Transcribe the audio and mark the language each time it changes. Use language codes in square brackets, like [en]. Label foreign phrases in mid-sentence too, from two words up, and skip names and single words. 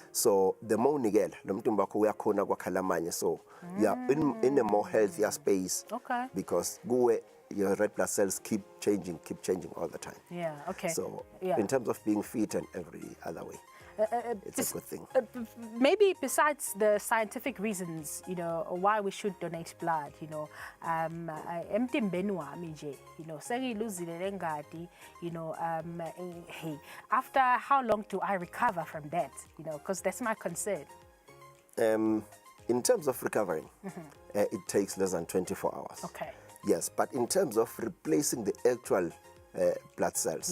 [en] So the more nigel, so you are in a more healthier space. Okay. Because your red blood cells keep changing all the time. Yeah, okay. So yeah. In terms of being fit and every other way, it's a good thing. Maybe besides the scientific reasons, you know, why we should donate blood, you know, [ss] emtimbeni wami nje, [en] you know, [ss] sengiyiluzile lengadi, [en] you know, hey, after how long do I recover from that? You know, because that's my concern. In terms of recovering, it takes less than 24 hours. Okay. Yes, but in terms of replacing the actual blood cells,